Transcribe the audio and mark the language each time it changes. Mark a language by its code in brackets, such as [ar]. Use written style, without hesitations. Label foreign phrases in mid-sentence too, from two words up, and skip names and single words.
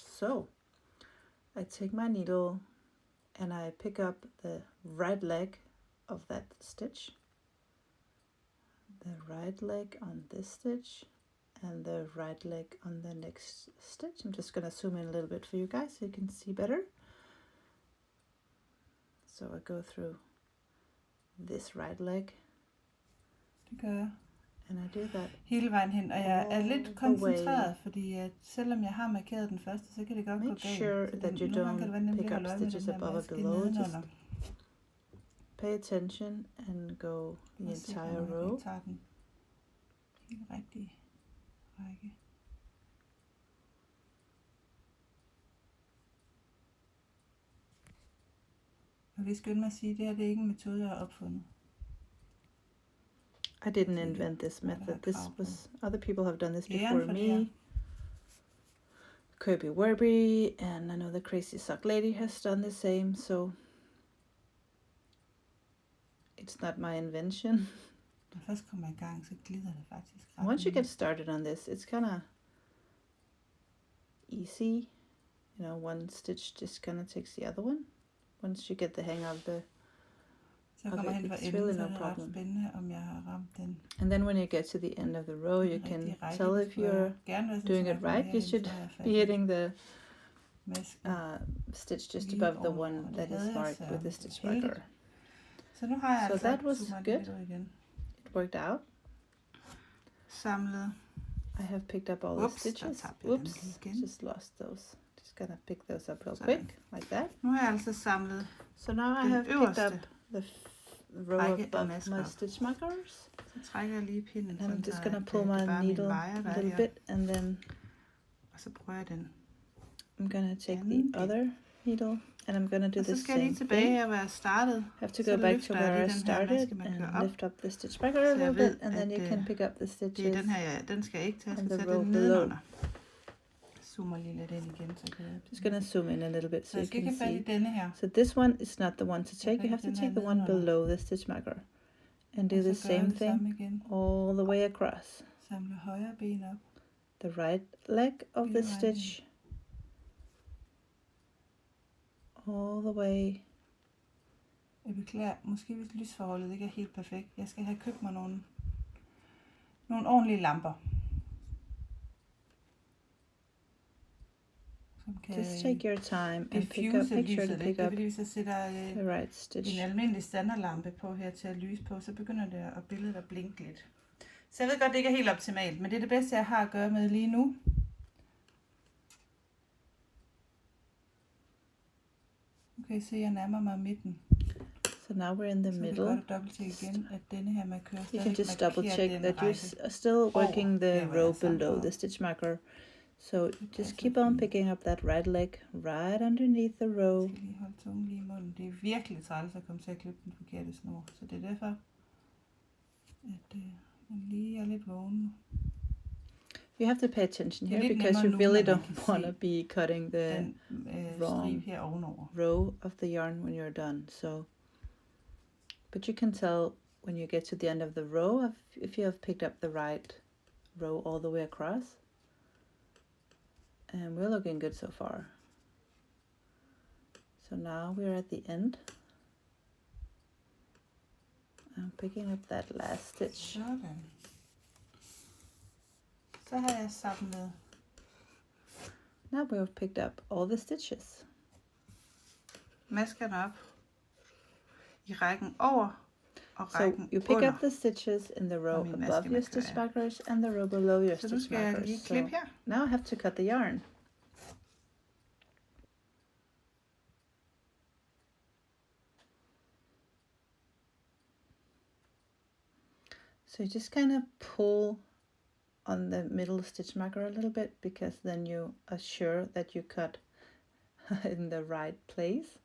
[en] So I take my needle and I pick up the right leg of that stitch, the right leg on this stitch, and the right leg on the next stitch. I'm just going to zoom in a little bit for you guys so you can see better. So I go through this right leg. [da] Det gør jeg. [en] And I do that [da] hele vejen hen, og jeg er lidt [en] all the [da] koncentreret, [en] way. [da] fordi at selvom jeg har markeret den første, så kan det godt gå [en] Make [da] galt. [en] sure [da] Så [en] that you [da] nogle gange kan det være [en] don't [da] nemt [en] pick [da] at [en] up [da] holde øje med den [en] stitches [da] her [en] above or [da] maske [en] below. Just [da] nedenunder. [en] pay attention and go the [da] Og sikre [en] entire [da] mig, at [en] row. [da] jeg tager den helt rigtige række. Jeg vil skynde mig at sige, at det her det er ikke en metode, jeg har opfundet. [en] I didn't invent this method. This was other people have done this before me. Kirby Werby, and I know the Crazy Sock Lady has done the same, so it's not my invention. [da] Når først kommer i gang, så glider det faktisk ret. [en] Once you get started on this, it's kind of easy. You know, one stitch just kind of takes the other one. Once you get the hang of the [da] Så kommer hen for enden, så er det ret spændende, om jeg har ramt den. [en] And then when you get to the end of the row, you can tell if you're doing it right. You should be hitting the stitch just above the one that is marked with the stitch marker. [da] Så nu har jeg [en] so that was good. It worked out. [da] Samlet. [en] I have picked up all the stitches. Oops, just lost those. Just gonna pick those up real quick, like that. [da] Nu har jeg altså samlet. [en] So now I have picked up the row above my stitch markers. [da] Så trækker jeg lige pinden. [en] And I'm just gonna pull my needle a little bit, and then [da] og så prøver jeg den. [en] I'm gonna take the other needle, and I'm gonna do the same thing. [da] tilbage her, hvor jeg startede. [en] Have to go back to where I started and lift up the stitch marker a little bit, and then you can pick up the stitches. [da] Det er den her, den skal ikke tage, [en] and the row below. [da] Zoomer lige lidt ind igen, så kan jeg. [en] Just gonna zoom in a little bit so you can see. [da] Denne her. [en] So this one is not the one to take. You have to take the one below the stitch marker, and do the same thing all the way across. [da] Samle højre ben op. [en] The right leg of the stitch all the way. [da] Jeg beklager, måske hvis lysforholdet ikke er helt perfekt. Jeg skal have købt mig nogle ordentlige lamper. [en] Just take your time and pick up. Make sure to pick up [da] hvis jeg sætter [en] the right stitch. [da] En almindelig standardlampe på her til at lyse på, så begynder det at billedet at blinke lidt. Så jeg ved godt, det ikke er helt optimalt, men det er det bedste, jeg har at gøre med lige nu. Okay, så jeg nærmer mig midten. [en] So now we're in the [da] Så [en] middle. [da] det er godt at dobbelttjekke igen, at denne her markør [en] You can just double [da] markerer [en] check [da] den [en] that [da] række [en] are still working the [da] der, hvor jeg [en] row [da] samler [en] below [da] op. [en] the stitch marker. So just [da] passer [en] keep on [da] fint. [en] picking up that right leg right underneath the row. [da] Jeg skal lige holde tungen lige i munden. Det er virkelig træls at komme til at klippe den forkerte snor. Så det er derfor, at man lige er lidt vågen. [en] You have to pay attention [da] Det er [en] here [da] lidt [en] because you [da] nemmere nu, [en] really [da] når man [en] don't [da] kan [en] want to [da] se [en] be cutting the [da] den [en] wrong [da] stribe her ovenover. [en] row of the yarn when you're done. So, but you can tell when you get to the end of the row if you have picked up the right row all the way across. And we're looking good so far. So now we're at the end. I'm picking up that last stitch. [da] Sådan. Så har jeg samlet. [en] Now we've picked up all the stitches. [da] Maskerne op i rækken over og [en] So [da] rækken [en] you pick [da] under. [en] up the stitches in the row [da] min [en] above [da] maskemarkør, [en] your stitch [da] ja. [en] markers and the row below your [da] Så nu [en] stitch [da] skal jeg [en] markers. [da] lige [en] So [da] klippe her. [en] now I have to cut the yarn. So you just kind of pull on the middle stitch marker a little bit, because then you are sure that you cut in the right place.